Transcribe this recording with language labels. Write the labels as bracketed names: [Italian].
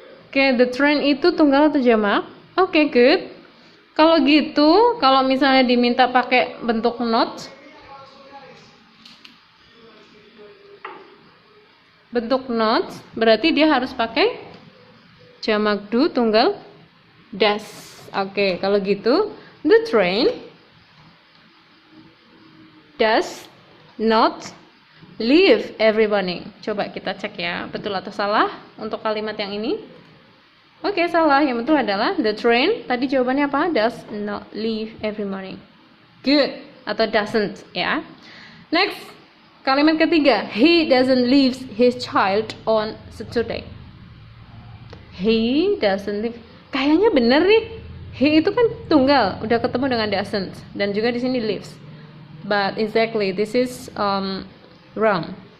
[Indonesian] Oke, the train itu tunggal atau jamak? Oke, good. Kalau gitu, kalau misalnya diminta pakai bentuk not, berarti dia harus pakai jamak do tunggal das. Oke, kalau gitu, [English] the train does not leave every morning. [Indonesian] Coba kita cek ya, betul atau salah untuk kalimat yang ini. Oke, salah. Yang betul adalah [English] the train. [Indonesian] Tadi jawabannya apa? [English] Does not leave every morning. Good. [Indonesian] Atau [English] doesn't ya. Next, [Indonesian] kalimat ketiga. [English] He doesn't leave his child on Saturday. He doesn't leave. [Indonesian] Kayaknya bener nih. He itu kan tunggal, udah ketemu dengan doesn't dan juga di sini lives. [English] But exactly this is wrong.